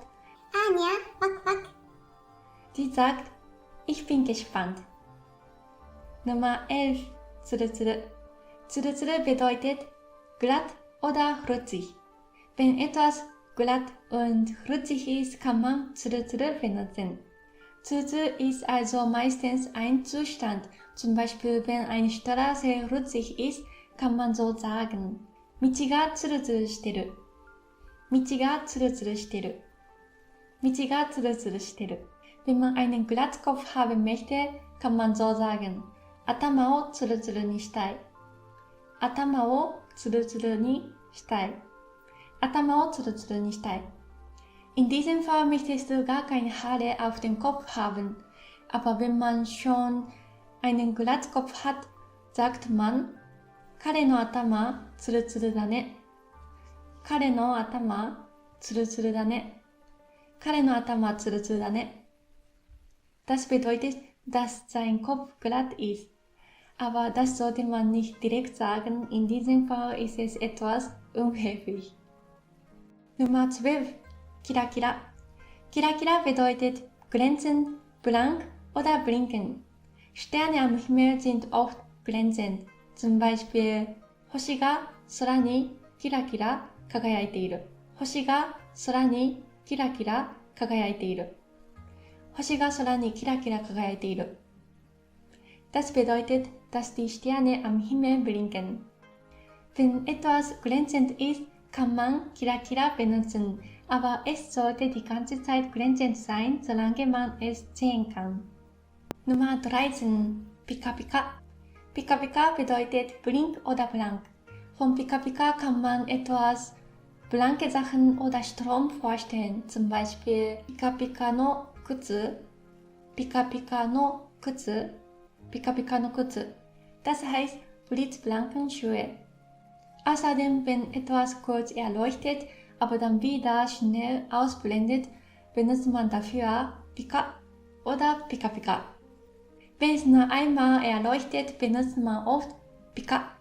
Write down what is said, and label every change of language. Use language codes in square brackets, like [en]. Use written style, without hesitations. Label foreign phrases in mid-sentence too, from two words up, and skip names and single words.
[de] Anya, wak wak. Sie sagt, ich bin gespannt. Nummer 11. Tsuru-tsuru. Tsuru-tsuru bedeutet glatt oder rutschig. Wenn etwas glatt und rutschig ist, kann man Tsuru-tsuru benutzen. Tsuru-tsuru ist also meistens ein Zustand. Zum Beispiel, wenn eine Straße rutschig ist, kann man so sagen. [ja] 道がツルツルしてる。道がツルツルしてる。道がツルツルしてる。 [de] Wenn man einen Glatzkopf haben möchte, kann man so sagen. [ja] 頭をツルツルにしたい。頭をツルツルにしたい。頭をツルツルにしたい。 [de] In diesem Fall möchtest du gar keine Haare auf dem Kopf haben. Aber wenn man schon einen Glatzkopf hat, sagt man, [ja] 彼の頭ツルツルだね。彼の頭ツルツルだね。彼の頭ツルツルだね。 [de] Das bedeutet, dass sein Kopf glatt ist. Aber das sollte man nicht direkt sagen. In diesem Fall ist es etwas unhöflich. Nummer 12. Kira Kira. Kira Kira bedeutet glänzen, blank oder blinken. Sterne am Himmel sind oft glänzend. Zum Beispiel, [ja] 星が空にキラキラ輝いている。星が空にキラキラ輝いている。星が空にキラキラ輝いている。 [de] Das bedeutet, dass die Sterne am Himmel blinken. Wenn etwas glänzend ist, kann man Kira Kira benutzen, aber es sollte die ganze Zeit glänzend sein, solange man es sehen kann. Nummer 13. Pika Pika. Pika Pika bedeutet blink oder blank. Von Pika Pika kann man etwas blanke Sachen oder Strom vorstellen, zum Beispiel [ja] ピカピカの靴, ピカピカの靴, ピカピカの靴. [de] Das heißt blitzblanken Schuhe. Außerdem, wenn etwas kurz erleuchtet, aber dann wieder schnell ausblendet, benutzt man dafür Pika oder Pika Pika. Wenn es nur einmal erleuchtet, benutzt man oft Pika.